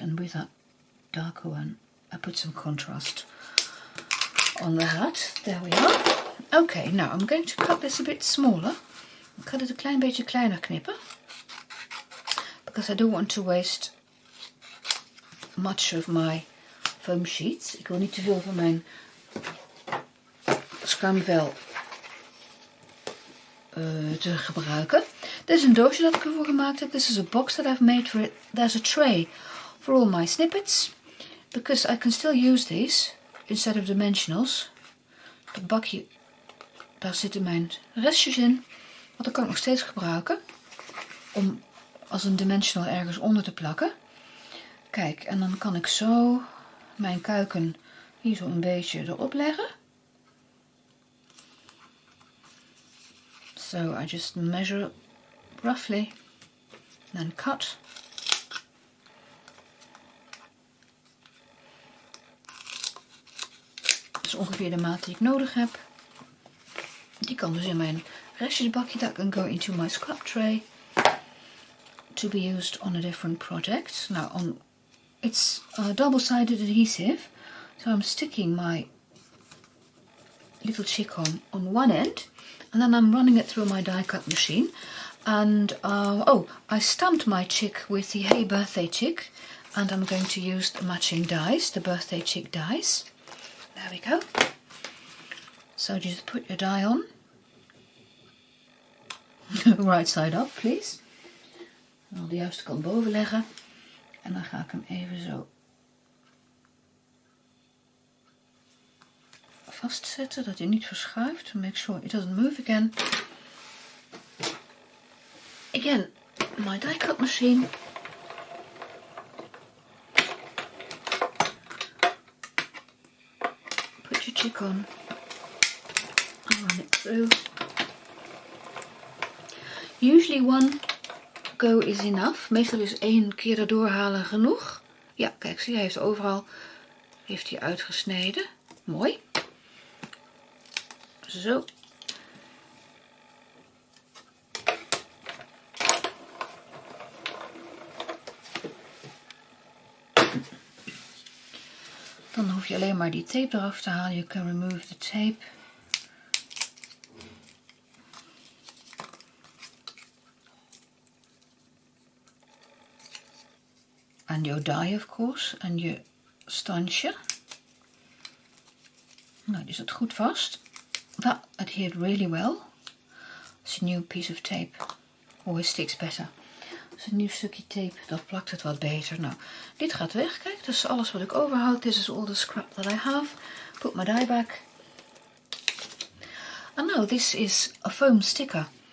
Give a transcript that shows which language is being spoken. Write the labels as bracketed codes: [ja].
[en] And with that darker one, I put some contrast on the hat. There we are. Okay, now I'm going to cut this a bit smaller. [nl] Ik ga dit een klein beetje kleiner knippen. [en] Because I don't want to waste much of my foam sheets. [nl] Ik wil niet te veel van mijn schuimvel te gebruiken. Dit is een doosje dat ik ervoor gemaakt heb. [en] This is a box that I've made for it. There's a tray for all my snippets. Because I can still use these instead of dimensionals. [nl] Het bakje, daar zitten mijn restjes in. Want dat kan ik nog steeds gebruiken. Om als een dimensional ergens onder te plakken. Kijk, en dan kan ik zo mijn kuiken hier zo een beetje erop leggen. [en] So I just measure roughly, then cut. [nl] Dat is ongeveer de maat die ik nodig heb. Die kan dus in mijn restjesbakje. [en] That can go into my scrap tray to be used on a different project. Now, it's double-sided adhesive, so I'm sticking my little chick on one end. And then I'm running it through my die cut machine. And, I stamped my chick with the Hey Birthday Chick. And I'm going to use the matching dies, the Birthday Chick dies. There we go. So just put your die on. Right side up, please. [nl] En de juiste kant boven leggen. En dan ga ik hem even zo vastzetten, dat hij niet verschuift. [en] Make sure it doesn't move again. Again, my die cut machine. Put your chick on. And run it through. Usually one go is enough. [nl] Meestal is 1 keer erdoor halen genoeg. Ja, kijk, zie, hij heeft overal uitgesneden. Mooi. Zo. Dan hoef je alleen maar die tape eraf te halen. [en] You can remove the tape. [nl] En je die, [en] of course. [nl] En je standje. Nou, die zit goed vast. [en] That adhered really well. It's a new piece of tape. Always sticks better. [nl] Dus een nieuw stukje tape, dat plakt het wat beter. Nou, dit gaat weg. Kijk, dat is alles wat ik overhoud. [en] This is all the scrap that I have. Put my die back. And now this is a foam sticker.